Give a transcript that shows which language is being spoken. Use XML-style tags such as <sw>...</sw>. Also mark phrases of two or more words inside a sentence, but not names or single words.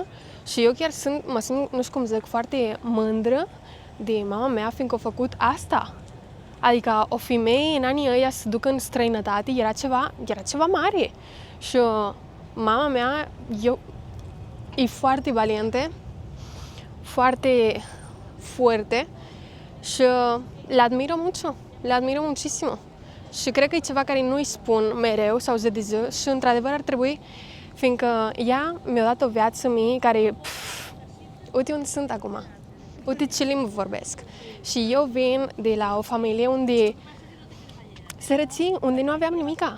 <ro>Și eu chiar mă simt, nu știu cum zic, foarte mândră de mama mea, fiindcă a făcut asta. Adică o femeie în anii ăia să ducă în străinătate era ceva mare. Și mama mea e foarte valientă, foarte foarte și</ro> <es>le admiro muchísimo.</es> <ro>Și cred că e ceva care nu-i spun mereu sau zi de zi și într-adevăr ar trebui, fiindcă ea mi-a dat o viață mie care, uite unde sunt acum, uite ce limbă vorbesc. Și eu vin de la o familie unde sărății, unde nu aveam nimica.</ro>